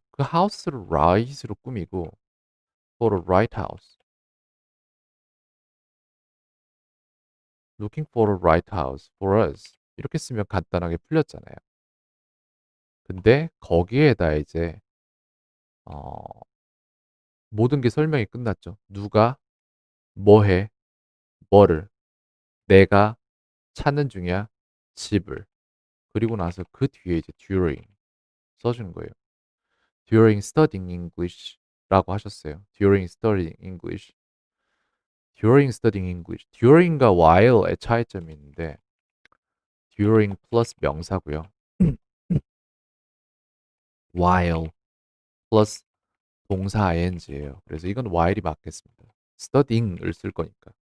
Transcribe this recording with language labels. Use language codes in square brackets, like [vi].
[ko] 그 house를 right으로 꾸미고 for a right house. [en] looking for a right house for us. [ko] 이렇게 쓰면 간단하게 풀렸잖아요. 근데 거기에다 이제 어, 모든 게 설명이 끝났죠. 누가 뭐 해, 뭐를, 내가 찾는 중이야, 집을. 그리고 나서 그 뒤에 이제 during 써주는 거예요. [en] during studying English [ko] 라고 하셨어요. during studying English. [en] during studying English. [ko] during과 while의 차이점이 있는데 during 플러스 명사고요. while 플러스 동사 ing예요. 그래서 이건 while이 맞겠습니다. studying을 쓸 거니까.